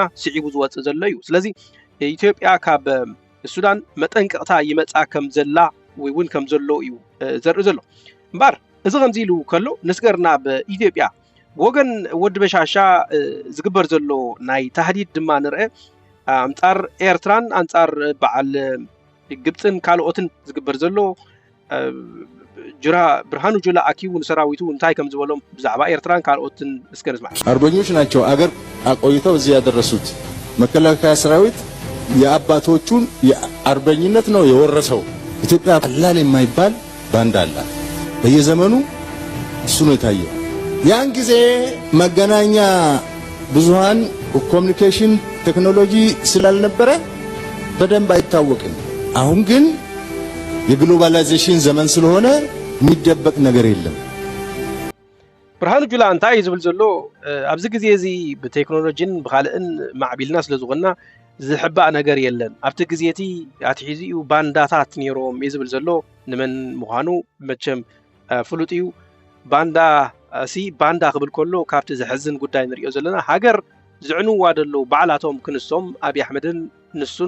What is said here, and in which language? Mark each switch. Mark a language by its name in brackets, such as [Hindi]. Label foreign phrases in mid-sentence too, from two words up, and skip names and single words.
[Tigrinya] ስዒቡ ዝወፅእ ዘሎ እዩ ስለዚ ኢትዮጵያ ካብ ሱዳን መጠንቀቕታ ይመፃ ከም ዘላ ወይ እውን ከም ዘሎ እዩ ዘርኢ ዘሎ እምበር እዚ ከምዚ ኢሉ ከሎ ንስገርና በኢትዮጵያ ወገን ወዲ በሻሻ ዝግበር ዘሎ ናይ ተህዲድ ድማ ንርአ ኣንጻር ኤርትራን ኣንጻር በዓል ግብፅን ካልኦትን ዝግበር ዘሎ ጅራ ብርሃኑ ጁላ አኪው ንሰራዊቱ እንታይ ከም ዝበሎም ብዛዕባ ኤርትራን ካልኦትን እስከ ንስማ [Amharic] አርበኞች ናቸው አገር አቆይተው እዚህ ያደረሱት መከላከያ ሰራዊት የአባቶቹን የአርበኝነት ነው የወረሰው ኢትዮጵያ ቀላል የማይባል ባንዳ አላት በየዘመኑ እሱ ነው የታየው ያን ጊዜ መገናኛ ብዙሃን ኮሙኒኬሽን ቴክኖሎጂ ስላልነበረ በደንብ አይታወቅም አሁን ግን የግሎባላይዜሽን ዘመን ስለሆነ የሚደበቅ ነገር የለም [Tigrinya] ብርሃኑ ጁላ እንታይ ዝብል ዘሎ ኣብዚ ግዜ እዚ ብቴክኖሎጂን ብኻልእን ማዕቢልና ስለዝኾና ዝሕባእ ነገር የለን ኣብቲ ግዜቲ ኣትሒዚኡ ባንዳታት ነይሮም ዝብል ዘሎ ንመን ምዃኑ መቸም ፍሉጥ እዩ ባንዳ ባንዳ ክብል ከሎ ካብቲ ዝሕዝን ጉዳይ ንሪኦ ዘለና ሃገር ዝዕንዋ ደለው በዓላቶም ክንሶም ኣብይ ኣሕመድን ንሱን